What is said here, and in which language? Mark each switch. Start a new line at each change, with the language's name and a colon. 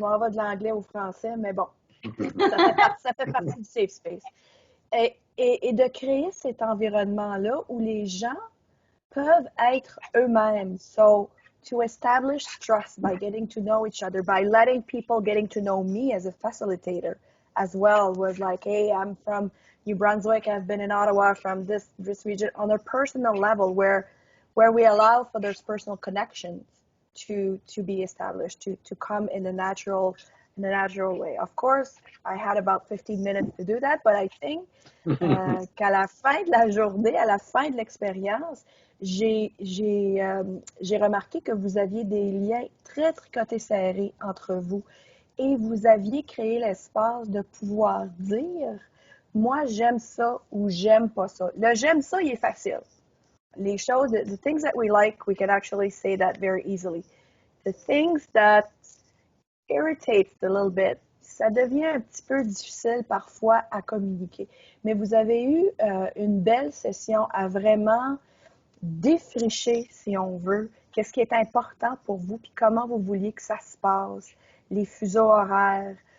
French: Je m'en vais de l'anglais au français, mais bon, ça fait partie du safe space. Et de créer cet environnement-là où les gens peuvent être eux-mêmes.
English: So, to establish trust by getting to know each other, by letting people getting to know me as a facilitator as well, was like, hey, I'm from New Brunswick, I've been in Ottawa from this region, on a personal level where we allow for those personal connections to be established, to come in a natural way. Of course, I had about 15 minutes to do that, but I think
French: qu'à la fin de la journée, à la fin de l'expérience, j'ai remarqué que vous aviez des liens très tricotés serrés entre vous et vous aviez créé l'espace de pouvoir dire « moi, j'aime ça » ou « j'aime pas ça ». Le « j'aime ça », il est facile. Les choses,
English: the things that we like, we can actually say that very easily. The things that irritate a little bit,
French: ça devient un petit peu difficile parfois à communiquer. Mais vous avez eu une belle session à vraiment défricher, si on veut, qu'est-ce qui est important pour vous, puis comment vous vouliez que ça se passe, les fuseaux horaires.